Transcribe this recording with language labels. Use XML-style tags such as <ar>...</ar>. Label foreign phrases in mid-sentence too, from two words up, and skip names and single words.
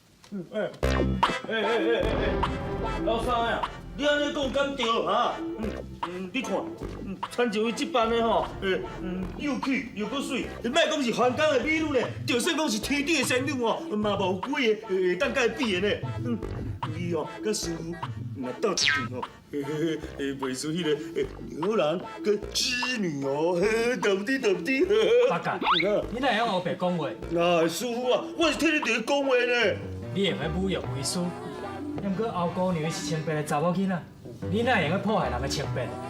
<nan>老三呀，你安尼讲敢对啊？你看，参照伊这般的吼，又气又搁水，莫讲是凡间的美女呢，就算讲是天顶的仙女哦，嘛无几个会当甲伊比的呢。伊哦，甲师傅若斗一场哦，袂输迄个牛郎跟织女哦，对不对？对不对？八戒，你哪会晓黑白讲话？啊，师傅啊，我是替你伫咧讲话呢。你用咧侮辱为师，毋过后姑娘是清白的查某囡仔，你哪会用咧破坏人的清白？</nan>